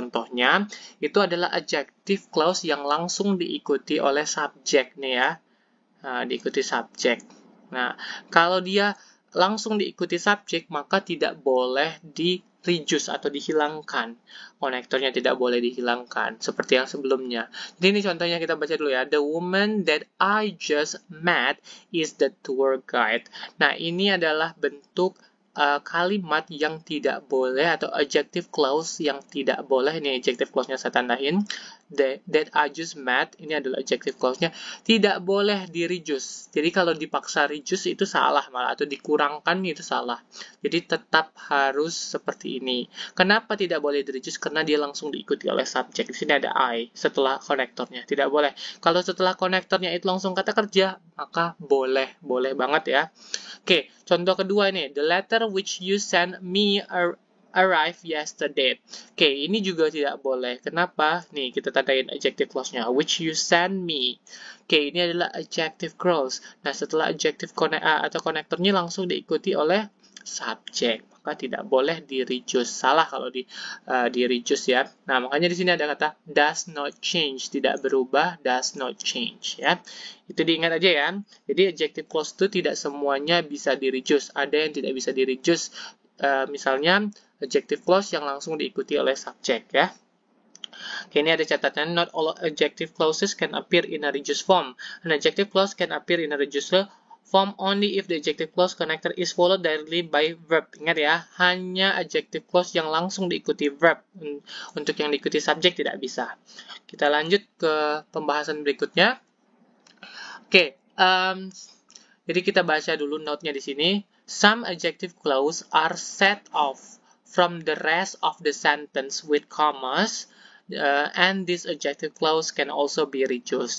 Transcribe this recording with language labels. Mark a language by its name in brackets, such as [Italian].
[Indonesian] Contohnya, itu adalah adjective clause yang langsung diikuti oleh subjek nih ya. Diikuti subjek. Nah, kalau dia langsung diikuti subjek, maka tidak boleh di-reduce atau dihilangkan. Konektornya tidak boleh dihilangkan, seperti yang sebelumnya. Jadi ini contohnya kita baca dulu ya. [English] The woman that I just met is the tour guide. [Indonesian] Nah, ini adalah bentuk kalimat yang tidak boleh atau adjective clause yang tidak boleh. Ini adjective clause-nya saya tandain. [English] that I just met, [Indonesian] ini adalah adjective clause-nya, tidak boleh di-reduce. Jadi kalau dipaksa reduce itu salah malah, atau dikurangkan itu salah. Jadi tetap harus seperti ini. Kenapa tidak boleh di-reduce? Karena dia langsung diikuti oleh subjek. Di sini ada I setelah konektornya. Tidak boleh. Kalau setelah konektornya itu langsung kata kerja, maka boleh. Boleh banget ya. Oke, contoh kedua ini. [English] The letter which you sent me arrived yesterday. [Indonesian] Oke, ini juga tidak boleh. Kenapa? Nih, kita tandain adjective clause-nya. [English] Which you send me. [Indonesian] Oke, ini adalah adjective clause. Nah, setelah adjective atau konektornya langsung diikuti oleh subjek. Maka tidak boleh di-reduce. Salah kalau di-reduce ya. Nah, makanya di sini ada kata [English] does not change. [Indonesian] Tidak berubah, does not change ya. Itu diingat aja ya. Jadi adjective clause itu tidak semuanya bisa di-reduce. Ada yang tidak bisa di-reduce. Misalnya adjective clause yang langsung diikuti oleh subjek ya. Oke, ini ada catatan. [English] Not all adjective clauses can appear in a reduced form. An adjective clause can appear in a reduced form only if the adjective clause connector is followed directly by verb. [Indonesian] Ingat ya, hanya adjective clause yang langsung diikuti verb. Untuk yang diikuti subjek tidak bisa. Kita lanjut ke pembahasan berikutnya. Oke, jadi kita baca dulu note-nya di sini. [English] Some adjective clause are set off from the rest of the sentence with commas, and this adjective clause can also be reduced.